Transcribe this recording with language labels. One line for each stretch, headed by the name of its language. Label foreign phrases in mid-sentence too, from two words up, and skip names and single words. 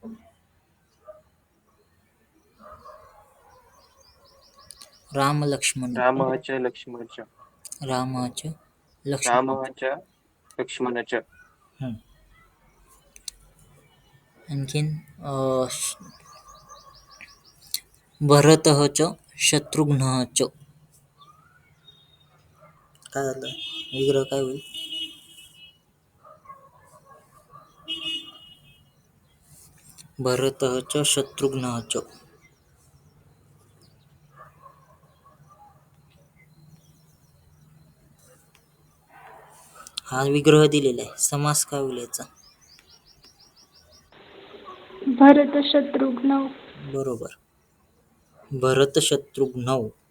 Sanskrit: राम लक्ष्मण. रामच लक्ष्मणच. रामाच लक्ष्मण. रामच लक्ष्मणच.
Marathi: आणखीन
Sanskrit: भरतः च शत्रुघ्नः च.
Marathi: काय झालं? विग्रह काय होईल?
Sanskrit: भरतः च शत्रुघ्नः च.
Marathi: हा विग्रह दिलेला आहे. समास काय होईल याचा? भरत शत्रुघ्न. बरोबर. भरत शत्रुघ्नौ.